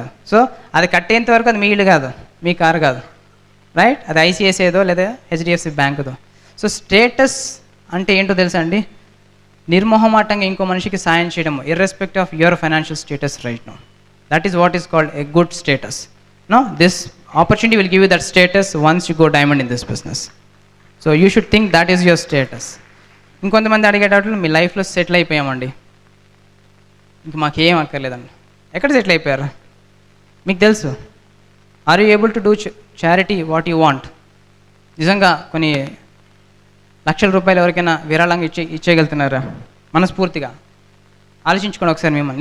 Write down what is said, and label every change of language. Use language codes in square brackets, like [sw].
[te] So అది కట్టేంత వరకు అది మీ ఇల్లు కాదు, మీ కారు కాదు, రైట్? అది ఐసిఐసిఐదో లేదా హెచ్డిఎఫ్సి బ్యాంకుదో. సో స్టేటస్ అంటే ఏంటో తెలుసా అండి? నిర్మోహమాటంగా ఇంకో మనిషికి సాయం చేయడం, [en] Irrespective of your financial status right now. That is what is called a good status. No, this opportunity will give you that status once you go diamond in this business. So you should think that is your status. [te] ఇంకొంతమంది అడిగేటట్లు మీ లైఫ్లో settle అయిపోయామండి, ఇంక మాకేం అక్కర్లేదండి. ఎక్కడ settle అయిపోయారు? మీకు తెలుసు. [en] Are you able to do charity what you want? [te] నిజంగా కొన్ని లక్షల రూపాయలు ఎవరికైనా విరాళంగా ఇచ్చేయగలుగుతున్నారా మనస్ఫూర్తిగా? ఆలోచించుకోండి ఒకసారి మిమ్మల్ని.